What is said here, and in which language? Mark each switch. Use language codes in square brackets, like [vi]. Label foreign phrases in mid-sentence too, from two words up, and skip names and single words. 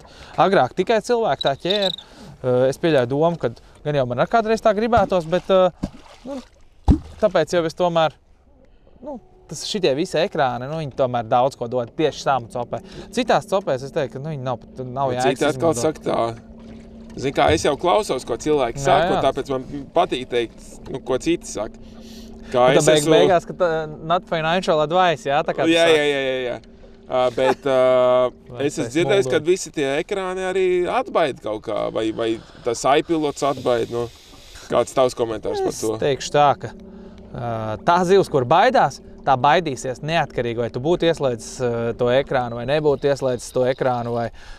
[lv] Agrāk tikai cilvēki tā ķēra. Es pieļauju domu, ka gan jau man ar kādreiz tā gribētos, bet, nu, tāpēc jau es tomēr, nu, šitie visi ekrāni, nu, viņi tomēr daudz ko dod tieši samu copē. Citās copēs es teiktu, ka nu, viņi nav jēgas izmantot. Citi atkal saka tā, zini kā, es jau klausos, ko cilvēki saka, un tāpēc man patīk teikt, nu, ko citi saka. Kā es esmu... beigās, ka [en] not financial advice, [lv] jā, tā kā tu saka. Jā. Bet es esmu dzirdējis, ka visi tie ekrāni arī atbaida kaut kā, vai tas iPilots atbaida, nu. Kāds tavs komentārs par to? Es teikšu tā, ka tā zivs, kur baidās, tā baidīsies neatkarīgi, vai tu būtu ieslēdzis to ekrānu, vai nebūtu ieslēdzis to ekrānu, vai